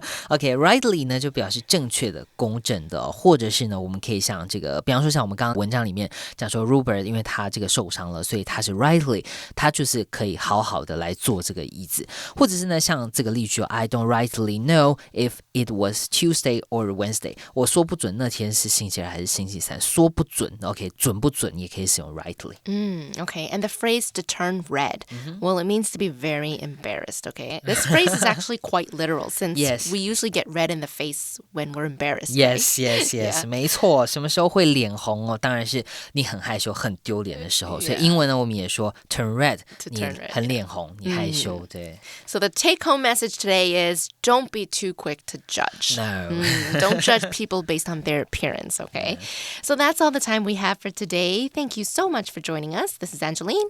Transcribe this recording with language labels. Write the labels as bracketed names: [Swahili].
[Chinese] OK, rightly 呢就表示正确的、公正的，或者是呢我们可以像这个，比方说像我们刚刚文章里面讲说 Rupert 因为他这个受伤了，所以他是 rightly 他就是可以好好的来坐这个椅子，或者是呢像这个例句 [English] I don't rightly know if it was Tuesday or Wednesday， [Chinese] 我说不准那天是星期二还是星期三，说不准 OK 准不准也可以使用 rightly。 [English] Okay, and the phrase to turn red, well, it means to be very embarrassed, okay? This phrase is actually quite literal since we usually get red in the face when we're embarrassed. Yes, yeah. [Chinese] 没错，什么时候会脸红当然是你很害羞、很丢脸的时候。所以英文呢，我们也说 [English] turn red， [Chinese] 你很脸红，你害羞，对。 [English] So the take-home message today is don't be too quick to judge. No. Don't judge people based on their appearance, okay? So that's all the time we have for today. Thank you so much for joining us. This is Angeline.